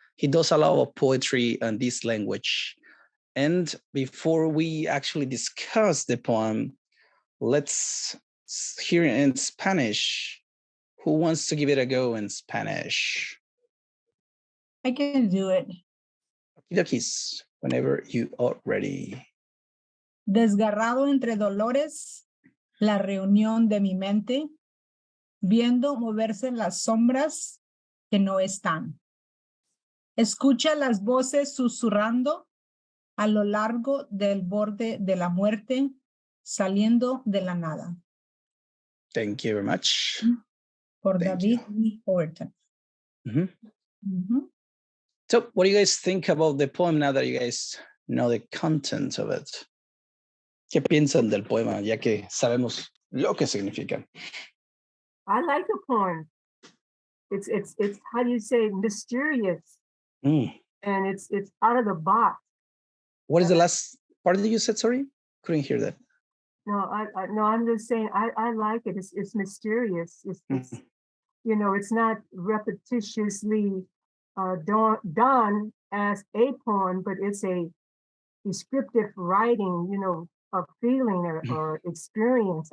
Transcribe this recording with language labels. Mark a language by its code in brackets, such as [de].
[en] He does a lot of poetry in this language. And before we actually discuss the poem, let's hear it in Spanish. Who wants to give it a go in Spanish? I can do it. Okidokis, whenever you are ready. [es] Desgarrado entre dolores, la reunión de mi mente, viendo moverse las sombras que no están. Escucha las voces susurrando a lo largo del borde de la muerte, saliendo de la nada. [en] Thank you very much. [es] Por David E. Howerton. [en] So what do you guys think about the poem now that you guys know the content of it. [es] ¿Qué piensan del poema, ya que sabemos lo que significa? [en] I like the poem. It's how do you say, mysterious, Mm. and it's out of the box. What is the last part that you said? Sorry, couldn't hear that. No, I'm just saying I like it. It's mysterious. It's you know, it's not repetitiously done as a poem, but it's a descriptive writing, you know, of feeling or experience.